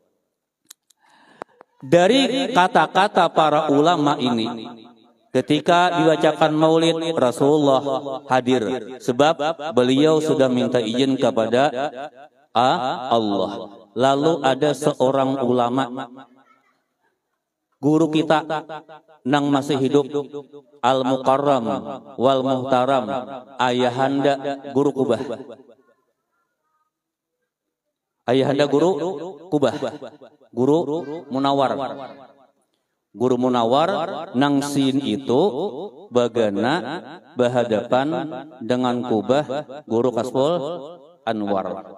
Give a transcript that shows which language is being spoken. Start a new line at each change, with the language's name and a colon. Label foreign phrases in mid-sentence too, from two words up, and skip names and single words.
Indonesian: Dari kata-kata para ulama ini, ketika dibacakan maulid Rasulullah hadir sebab beliau sudah minta izin kepada Allah. Lalu ada seorang ulama guru kita nang masih hidup,
Arabic: المكرم والمحترم,
Indonesian: ayahanda guru Kubah. Ayahanda guru Kubah, guru Munawar. Guru Munawar nang sin itu bagana berhadapan dengan Kubah guru Kasful Anwar.